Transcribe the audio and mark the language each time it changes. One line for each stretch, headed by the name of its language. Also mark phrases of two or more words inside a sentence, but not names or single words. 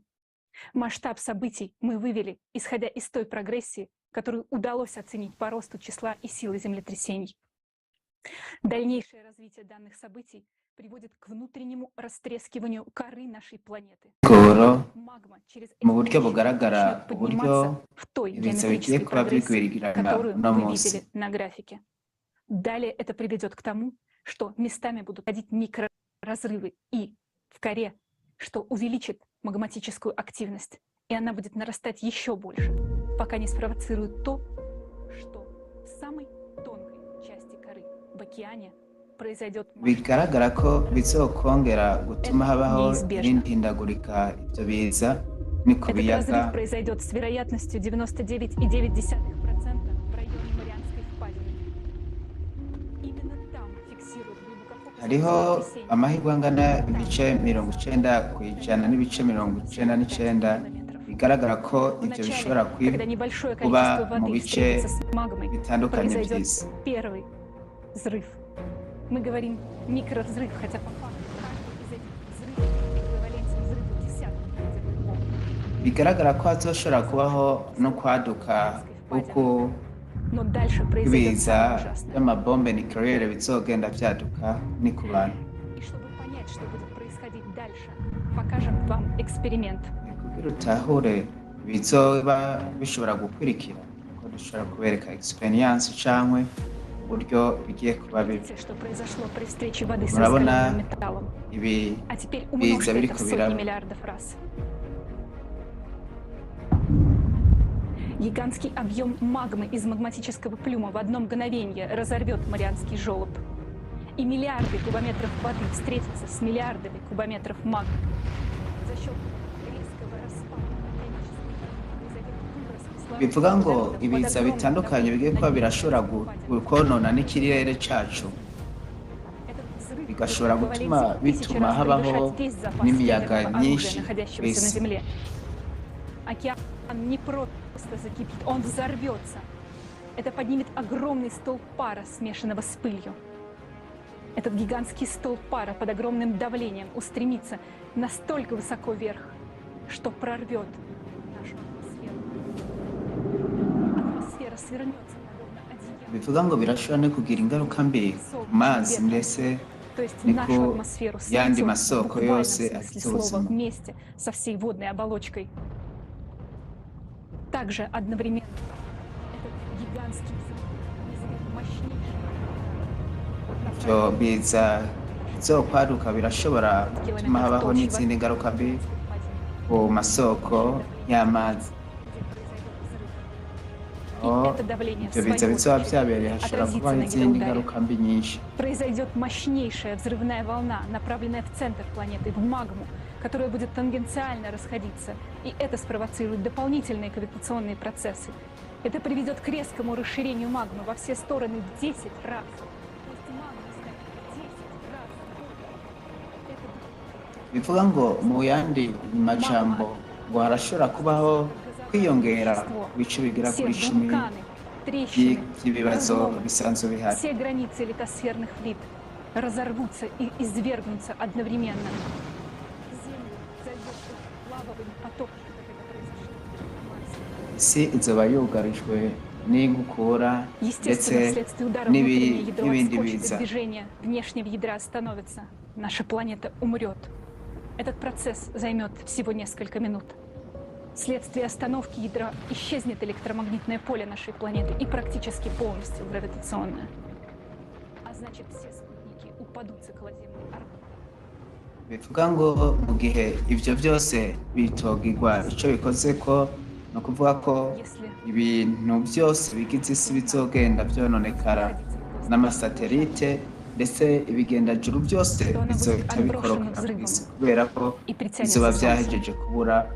Russian: Масштаб событий мы вывели, исходя из той прогрессии, которую удалось оценить по росту числа и силы землетрясений. Дальнейшее развитие данных событий приводит к внутреннему растрескиванию коры нашей планеты. Магма через
Rundi: mu buryo bugaragara uburyo ibiza bigiye kuba bigwirigirana
Russian: которую
Rundi: uno
Russian: вы
Rundi: munsi.
Russian: видели на графике. Далее это приведет к тому, что местами будут ходить микроразрывы и в коре, что увеличит магматическую активность, и она будет нарастать еще больше, пока не спровоцирует то, что в самой тонкой части коры, в океане, произойдет
Rundi: bigaragara ko bizokongera gutuma habaho n'ihindagurika ibyo biza ni ku
Russian: Этот
Rundi: biyaga.
Russian: разрыв произойдет с вероятностью 99,9% в районе Марианской впадины. Именно там фиксируют
Rundi: Hariho amahirwe angana ibice 90% n'ibice 99 bigaragara ko ibyo bishobora
Russian: когда небольшое
Rundi: kuba
Russian: количество
Rundi: mu
Russian: воды
Rundi: bice
Russian: встретится с магмой,
Rundi: bitandukanye
Russian: произойдет
Rundi: by'isi.
Russian: первый взрыв. Мы говорим микровзрыв, хотя по факту каждый из этих взрывов эквивалентен взрыву десятков ядерных бомб.
Rundi: bigaragara ko hazoshobora kubaho no kwaduka uko
Russian: Но дальше произойдет
Rundi: ibiza
Russian: самое ужасное.
Rundi: by'amabombe nucleaire bizogenda byaduka ni ku bantu.
Russian: И чтобы понять, что будет происходить дальше, покажем вам эксперимент.
Rundi: kugira utahure bizoba bishobora gukurikira ko dushobora kubereka experience cyangwa uburyo bigiye kuba bibi.
Russian: Видите, что произошло при встрече воды с
Rundi: Murabona
Russian: раскаленным металлом.
Rundi: ibi
Russian: А теперь
Rundi: biza
Russian: умножьте это
Rundi: biriko
Russian: в сотни
Rundi: biraba.
Russian: миллиардов раз. Гигантский объем магмы из магматического плюма в одно мгновение разорвет Марианский желоб. И миллиарды кубометров воды встретятся с миллиардами кубометров магмы. За счет резкого распада
Rundi: bivuga ngo ibiza bitandukanye bigiye kuba birashobora konona n'ikirere cyacu, bigashobora gutuma bituma habaho n'imiyaga myinshi ku isi.
Russian: Океан не просто закипит, он взорвется. Это поднимет огромный столб пара, смешанного с пылью. Этот гигантский столб пара под огромным давлением устремится настолько высоко вверх, что прорвет нашу атмосферу. Атмосфера свернется подобно одеялу.
Rundi: bivuga ngo birashobora no kugira ingaruka mbi ku mazi ndetse
Russian: То есть
Rundi: ni
Russian: нашу
Rundi: ku
Russian: атмосферу
Rundi: yandi
Russian: снесет в
Rundi: masoko
Russian: буквальном
Rundi: yose
Russian: смысле
Rundi: afite
Russian: слова
Rundi: ubuzima.
Russian: вместе со всей водной оболочкой. Также одновременно этот гигантский взрыв вызовет мощнейший
Rundi: ibyo biza bizokwaduka birashobora gutuma habaho n'izindi ngaruka mbi ku masoko y'amazi. aho ibyo biza bizoba byabereye hashobora kubaho izindi ngaruka mbi nyinshi.
Russian: Произойдет мощнейшая взрывная волна, направленная в центр планеты, в магму, которая будет тангенциально расходиться, и это спровоцирует дополнительные гравитационные процессы. Это приведет к резкому расширению магмы во все стороны в 10 раз. То есть магма станет в 10 раз больше.
Rundi: bivuga ngo mu yandi majambo ngo harashobora kubaho kwiyongera ku bice bigera
Russian: Все
Rundi: kuri 10
Russian: вулканы, трещины,
Rundi: by'ibibazo
Russian: разломы,
Rundi: bisanzwe bihari.
Russian: все границы литосферных плит разорвутся и извергнутся одновременно. Землю зальет лавовыми потоками, как это произошло на Марсе.
Rundi: isi izoba yugarijwe n'inkukura ndetse
Russian: Естественно, вследствие удара внутреннее ядро
Rundi: n'ibindi
Russian: отскочит
Rundi: biza.
Russian: от движения внешнего ядра остановится. Наша планета умрет. Этот процесс займет всего несколько минут. Вследствие остановки ядра исчезнет электромагнитное поле нашей планеты и практически полностью гравитационное. А значит, все спутники упадут с околоземной орбиты.
Rundi: bivuga ngo mu gihe ivyo byose bitogirwa ico bikoze ko ni ukuvuga ko ibintu byose bigize isi bizogenda vyononekara n'amasatelite ndetse ibigendajuru byose bizohita bikorokera ku isi kubera ko bizoba vyahejeje kubura.